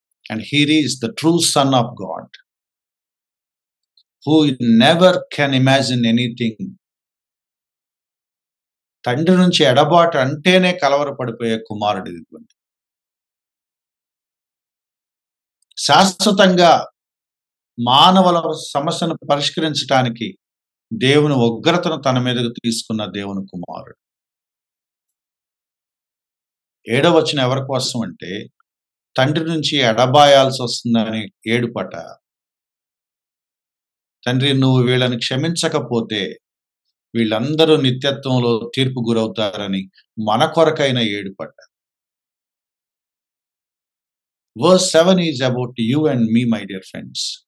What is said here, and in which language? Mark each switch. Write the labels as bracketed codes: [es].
[en] And here is the true son of God, who never can imagine anything. [te] తండ్రి నుంచి ఎడబాటు అంటేనే కలవరపడిపోయే కుమారుడు ఇదిగోండి. శాశ్వతంగా మానవుల సమస్యను పరిష్కరించడానికి దేవుని ఉగ్రతను తన మీదకు తీసుకున్న దేవుని కుమారుడు. 7వ వచనం ఎవరి కోసం అంటే, తండ్రి నుంచి ఎడబాయాల్సి వస్తుందని ఏడుపట. తండ్రి, నువ్వు వీళ్ళని క్షమించకపోతే వీళ్ళందరూ నిత్యత్వంలో తీర్పు గురవుతారని మన కొరకైన ఏడుపట. [en] Verse 7 is about you and me, my dear friends.